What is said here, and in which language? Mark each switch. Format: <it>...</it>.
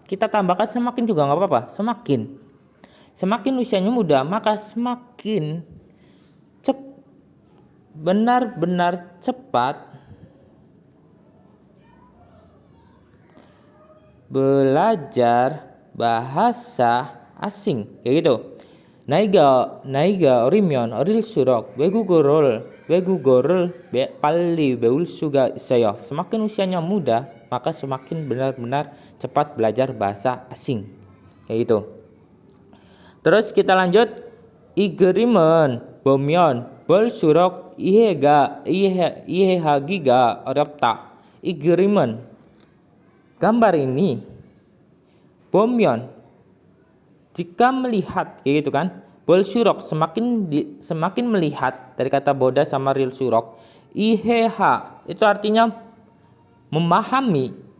<id>Kita tambahkan semakin juga nggak apa-apa, semakin usianya muda maka semakin benar-benar cepat belajar bahasa asing, kayak gitu.</id> <ko>나이가 어리면 어릴수록 외국어를 빨리 배울 수가 있어요.</ko> <id>Semakin usianya muda, maka semakin benar-benar cepat belajar bahasa asing. Kayak gitu. Terus kita lanjut.</id> <ko>이그림은 보면 볼수록 이해하기가 어렵다. 이그림은</ko> <id>gambar ini,</id> <ko>보면</ko> <id>jika melihat, kayak gitu kan. Bolsurok semakin melihat, dari kata boda sama real surok. Iheha itu artinya memahami.</id>